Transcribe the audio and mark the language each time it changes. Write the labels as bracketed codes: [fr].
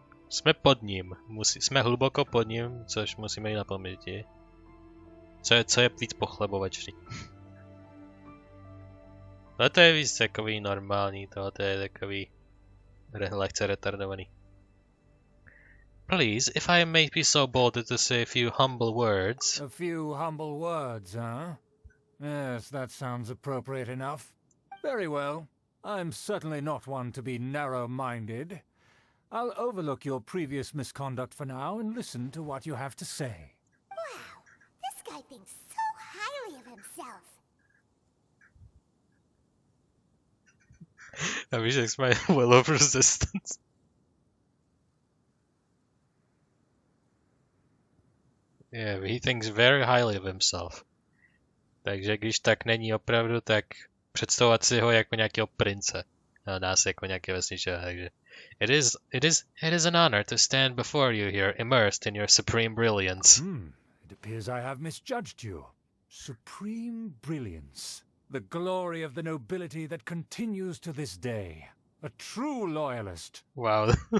[cs] Jsme pod ním. Jsme hluboko pod ním, což musíme jít na paměti. Co je víc pochlebovačný? Ale to je víc takový normální, tohle je takový lehce retardovaný. [en] Please, if I may be so bold as to say a few humble words. A few humble words, huh? Yes, that sounds appropriate enough. Very well. I'm certainly not one to be narrow-minded. I'll overlook your previous misconduct for now and listen to what you have to say. Wow, this guy thinks so highly of himself. I wish it's my will of resistance. Yeah, he thinks very highly of himself. [cs] Takže když tak není opravdu, tak představovat si ho jako nějakého prince. A nás jako nějaké vesničeho, takže... [en] It is an honor to stand before you here, immersed in your supreme brilliance. It appears I have misjudged you. Supreme brilliance. The glory of the nobility that continues to this day. A true loyalist. Wow.